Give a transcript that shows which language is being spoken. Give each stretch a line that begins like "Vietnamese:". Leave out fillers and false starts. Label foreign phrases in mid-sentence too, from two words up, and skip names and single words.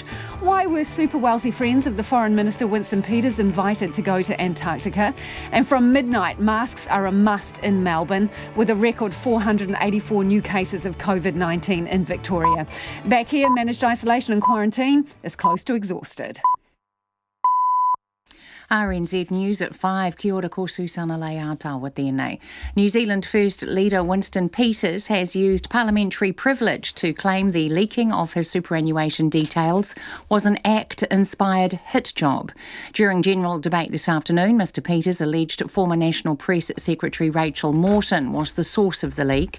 English: Why were super wealthy friends of the Foreign Minister Winston Peters invited to go to Antarctica? And from midnight, masks are a must in Melbourne, with a record 484 new cases of COVID-19 in Victoria. Back here, managed isolation and quarantine is close to exhausted. RNZ News at 5.
Māori: Kia ora ko Susana Leata tēnei.
English: New Zealand First Leader Winston Peters has used parliamentary privilege to claim the leaking of his superannuation details was an ACT-inspired hit job. During general debate this afternoon, Mr Peters alleged former National Press Secretary Rachel Morton was the source of the leak.